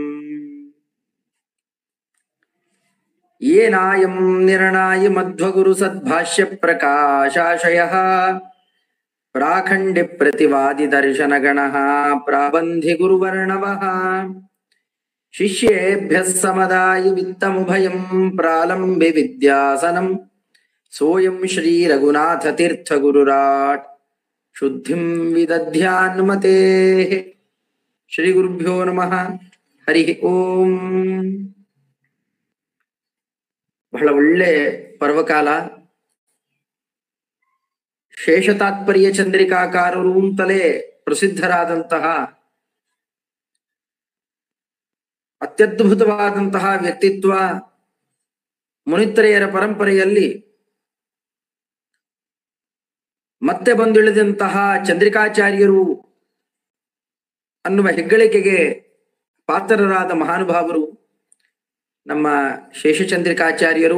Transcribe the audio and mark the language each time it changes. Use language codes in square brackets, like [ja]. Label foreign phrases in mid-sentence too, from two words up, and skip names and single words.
[sa] ಯೇನಾಯಂ ನಿರ್ಣಾಯ ಮಧ್ವಗುರು ಸದ್ಭಾಷ್ಯ ಪ್ರಕಾಶಾಶಯಃ ಪ್ರಾಖಂಡಿ ಪ್ರತಿವಾದಿ ದರ್ಶನ ಗಣಃ ಪ್ರಾಬಂಧಿ ಗುರುವರ್ಣವಃ. ಶಿಷ್ಯೇಭ್ಯಃ ಸಮದಾಯ ವಿತ್ತಮುಭಯಂ ಪ್ರಾಲಂಬೆ ವಿದ್ಯಾಸನಂ ಸೋಯಂ ಶ್ರೀ ರಘುನಾಥ ತೀರ್ಥ ಗುರುರಾಟ್ ಶುದ್ಧಿಂ ವಿದಧ್ಯಾನ್ಮತೆ. ಶ್ರೀ ಗುರುಭ್ಯೋ ನಮಃ. ಹರಿ ಓಂ. [kn] ಬಹಳ ಒಳ್ಳೆ ಪರ್ವಕಾಲ. ಶೇಷತಾತ್ಪರ್ಯ ಚಂದ್ರಿಕಾಕಾರರು ಅಂತಲೇ ಪ್ರಸಿದ್ಧರಾದಂತಹ ಅತ್ಯದ್ಭುತವಾದಂತಹ ವ್ಯಕ್ತಿತ್ವ ಮುನಿತ್ರಯರ ಪರಂಪರೆಯಲ್ಲಿ ಮತ್ತೆ ಬಂದಿಳಿದಂತಹ ಚಂದ್ರಿಕಾಚಾರ್ಯರು ಅನ್ನುವ ಹೆಗ್ಗಳಿಕೆಗೆ ಪಾತ್ರರಾದ ಮಹಾನುಭಾವರು ನಮ್ಮ ಶೇಷಚಂದ್ರಿಕಾಚಾರ್ಯರು.